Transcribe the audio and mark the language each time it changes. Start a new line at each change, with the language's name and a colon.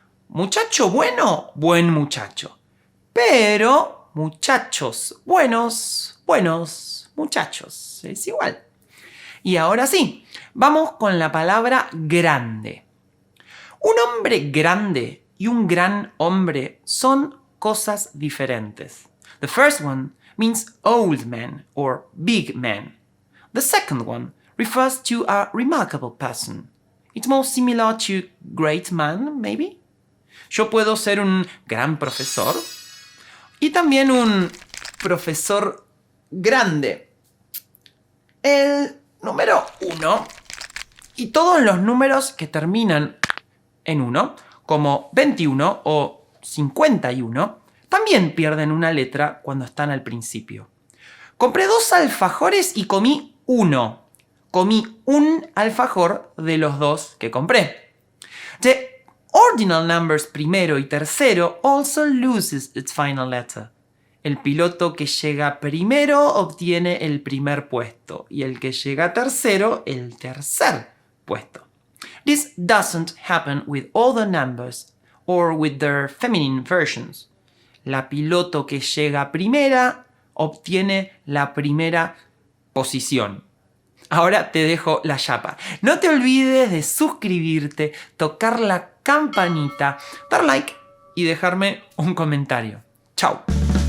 Spanish: Muchacho bueno, buen muchacho. Pero muchachos buenos, buenos muchachos. Es igual. Y ahora sí, vamos con la palabra grande. Un hombre grande y un gran hombre son cosas diferentes.
English: The first one means old man or big man. The second one refers to a remarkable person. It's more similar to great man, maybe.
Spanish: Yo puedo ser un gran profesor y también un profesor grande. El número 1 y todos los números que terminan en 1, como 21 o 51, también pierden una letra cuando están al principio. Compré 2 alfajores y comí 1. Comí un alfajor de los 2 que compré.
English: The ordinal numbers primero y tercero also loses its final letter.
Spanish: El piloto que llega primero obtiene el primer puesto y el que llega tercero el tercer puesto.
English: This doesn't happen with all the numbers or with their feminine versions.
Spanish: La piloto que llega primera obtiene la primera posición. Ahora te dejo la chapa. No te olvides de suscribirte, tocar la campanita, dar like y dejarme un comentario. Chao.